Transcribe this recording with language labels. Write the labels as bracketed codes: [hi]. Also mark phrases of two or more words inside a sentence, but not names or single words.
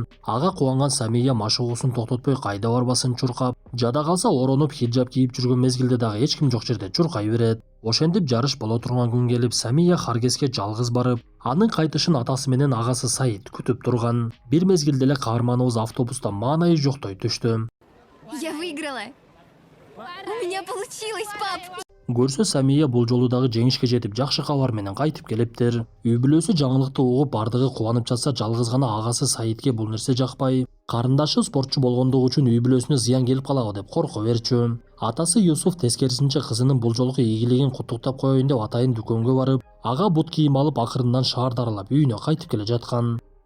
[ky] Ага кубанган Самия машыгуусун токтотпой кайда барбасын чуркап, жада калса оронуп хиджаб кийип жүргөн мезгилде дагы эч ким жок жерде чуркай берет. Ошентип жарыш боло турган күн келип, Самия Харгеске жалгыз барып, анын кайтышын атасы менен агасы Саид күтүп турган. Бир мезгилде эле каарманыбыз автобуста маанайы жоктой түштү. [ru] Я выиграла! У меня получилось, пап! [ky] Көрсө Самия бул жолу дагы жеңишке жетип жакшы кабар менен кайтып келиптир. Үй бүлөсү жаңылыкты угуп бардыгы кубанып жатса, жалгыз гана агасы Саидке бул нерсе жакпай. Карындашы спортчу болгондугу үчүн үй бүлөсүнө зыян келип калабы деп корко берчү. Атасы Юсуф тескерисинче кызынын бул жолку ийгилигин куттуктап коеюн деп атайын дүкөнгө барып, ага бут кийим алып акырындан шаарды аралап үйүнө кайтып келе жаткан.